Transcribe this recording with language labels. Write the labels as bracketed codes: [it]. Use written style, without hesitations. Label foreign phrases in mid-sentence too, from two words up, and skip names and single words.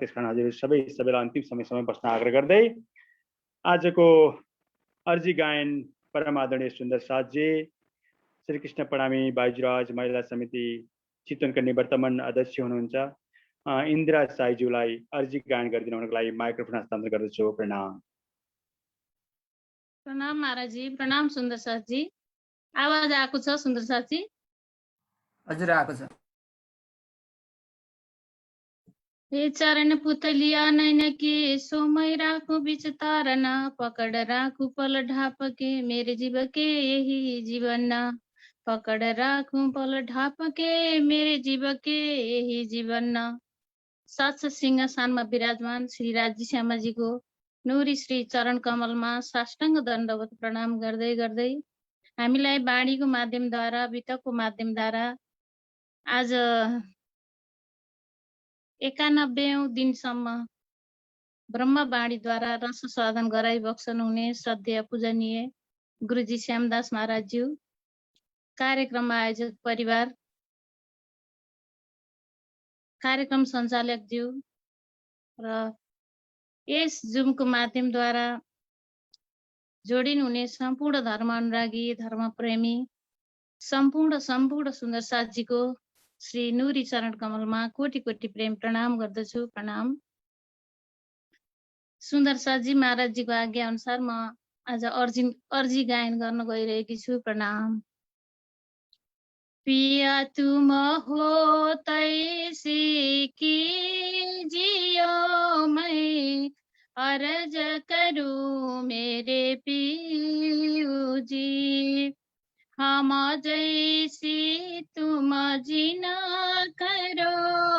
[ne] त्यसकारण हजुर सबैलाई अन्तिम समयसम्म बस्न आग्रह गर्दै आजको अर्जी गायन परम आदरणीय सुन्दर साथजी, श्रीकृष्ण प्रणामी बाजुराज महिला समिति चितवनका निवर्तमान अध्यक्ष हुनुहुन्छ इन्दिरा साईज्यूलाई अर्जी गायन गरिदिनुको लागि माइक्रोफोन हस्तान्तरण गर्दछु। प्रणाम। प्रणाम महाराजी, प्रणाम सुन्दर साथजी। आवाज आएको छ सुन्दर साथजी? हजुर आएको छ। [hi] हे चरण पुतलिया नैन के सोमय राखु बिच तारन, पकड़ राखु पल ढाप के मेरे जीव के यही जीवन, पकड़ राखु पल ढाप के मेरे जीव के यही जीवन। [ne] सात सिंहासनमा विराजमान श्री राज्य श्यामाजीको नूरी श्री चरण कमलमा साष्टाङ्ग दण्डवत प्रणाम गर्दै गर्दै हामीलाई वाणीको माध्यमद्वारा वितकको माध्यमद्वारा आज 91औं दिनसम्म ब्रह्मवाणीद्वारा रस साधन गराइबक्सनु हुने श्रद्धेय पूजनीय गुरुजी श्यामदास महाराजज्यू, कार्यक्रम आयोजक परिवार, कार्यक्रम सञ्चालकज्यू र यस जुमको माध्यमद्वारा जोडिनु हुने सम्पूर्ण धर्म अनुरागी धर्मप्रेमी सम्पूर्ण सुन्दर साथजीको श्री नूरी चरण कमलमा कोटि कोटि प्रेम प्रणाम गर्दछु। प्रणाम। सुन्दर साथजी महाराजजीको आज्ञा अनुसार म आज अर्जी गायन गर्न गइरहेकी छु। [hi] प्रणाम। पिया तुम हो तैसी कीजियो मैं अर्ज करूं मेरे पियू जी, हम जैसी तुम जीना करो